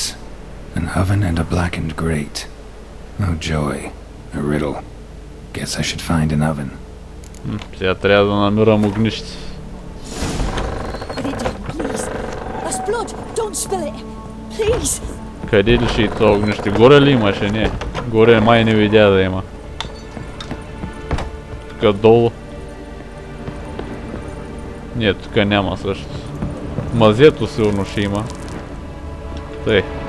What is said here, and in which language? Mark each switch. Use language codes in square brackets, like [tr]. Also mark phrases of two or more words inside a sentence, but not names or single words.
[en] An oven and a blackened grate. Oh joy. A riddle. Guess I should find an oven. [bg] Сега трябва да намирам огнище. [en] Put it down, please. That's blood! Don't spill it! Please! [bg] Къде ли ще и това огнище? Горе ли имаше? Не. Горе май не видя да има. Тук долу. Не, тук няма също. Мазето сигурно ще има. Тъй.